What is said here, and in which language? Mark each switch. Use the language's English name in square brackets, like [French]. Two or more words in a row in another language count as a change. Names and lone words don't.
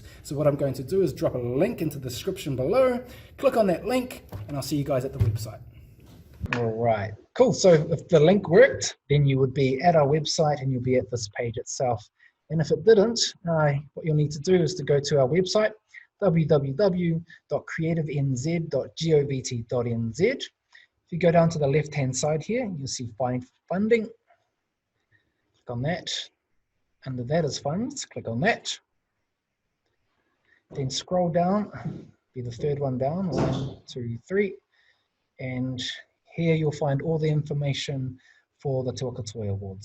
[English] So what I'm going to do is drop a link into the description below, click on that link, and I'll see you guys at the website. All right, cool. So if the link worked, then you would be at our website and you'll be at this page itself. And if it didn't, what you'll need to do is to go to our website, www.creativenz.govt.nz. If you go down to the left-hand side here, you'll see Find Funding. Click on that. Under that is Funds. Click on that. Then scroll down, be the third one down, 1, 2, 3. And here you'll find all the information for the Te Waka Toi Awards.